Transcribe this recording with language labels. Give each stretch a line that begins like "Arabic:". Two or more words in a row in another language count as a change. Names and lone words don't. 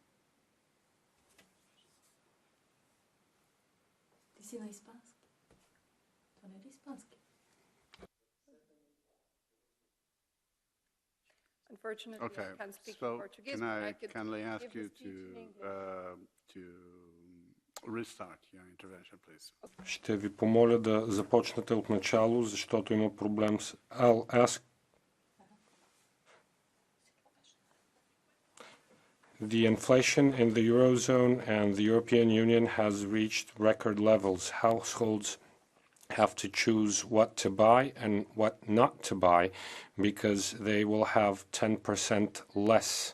English: Unfortunately, Okay, I can't speak so Portuguese, can but I I could kindly ask give you the speech in to restart your intervention, please?
Bulgarian: Ще ви помоля да започнете от начало, защото има проблем с...
English: I'll ask... The inflation in the Eurozone and the European Union has reached record levels. Households have to choose what to buy and what not to buy because they will have 10% less.